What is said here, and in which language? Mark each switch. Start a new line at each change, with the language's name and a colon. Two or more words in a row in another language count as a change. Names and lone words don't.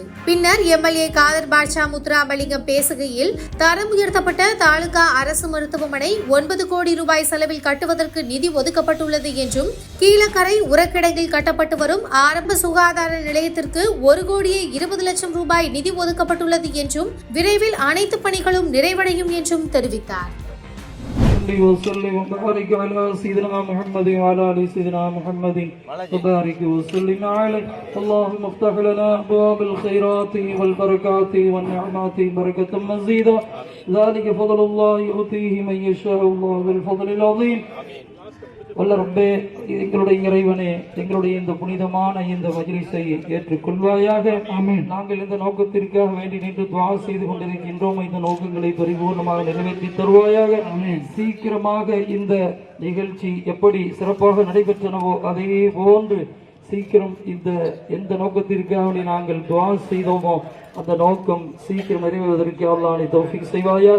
Tamil: பின்னர் எம்எல்ஏ காதர் பாட்ஷா முத்துராமலிங்கம் பேசுகையில் தரம் உயர்த்தப்பட்ட தாலுகா அரசு மருத்துவமனை 9 கோடி ரூபாய் செலவில் கட்டுவதற்கு நிதி ஒதுக்கப்பட்டுள்ளது என்றும் கீழக்கரை உரக்கிடங்கில் கட்டப்பட்டு வரும் ஆரம்ப சுகாதார நிலையத்திற்கு 1 கோடியே 20 லட்சம் ரூபாய் நிதி ஒதுக்கப்பட்டுள்ளது என்றும் விரைவில் அனைத்து பணிகளும் நிறைவடையும் என்றும் தெரிவித்தார்.
Arabic: وسلم وبارك على سيدنا محمد وعلى ال سيدنا محمد وبارك وسلم عليه. اللهم افتح لنا ابواب الخيرات والبركات والنعمات بركة مزيدة ذلك فضل الله يؤتيه من يشاء الله ذو الفضل العظيم.
Tamil: வல்ல ரப்பே, எங்களுடைய இறைவனே, எங்களுடைய இந்த புனிதமான இந்த மஜ்லிஸை ஏற்றுக்கொள்வாயாக. நாங்கள் இந்த நோக்கத்திற்காக வேண்டி நின்று துஆ செய்து கொண்டிருக்கின்றோம். இந்த நோக்கங்களை பரிபூர்ணமாக நிறைவேற்றி தருவாயாக. சீக்கிரமாக இந்த நிகழ்ச்சி எப்படி சிறப்பாக நடைபெற்றனவோ அதே போன்று சீக்கிரம் எந்த நோக்கத்திற்காக நாங்கள் துஆ செய்தோமோ அந்த நோக்கம் சீக்கிரம் நிறைவேறுவதற்கு அல்லாஹ் தௌஃபீக் செய்வாயாக.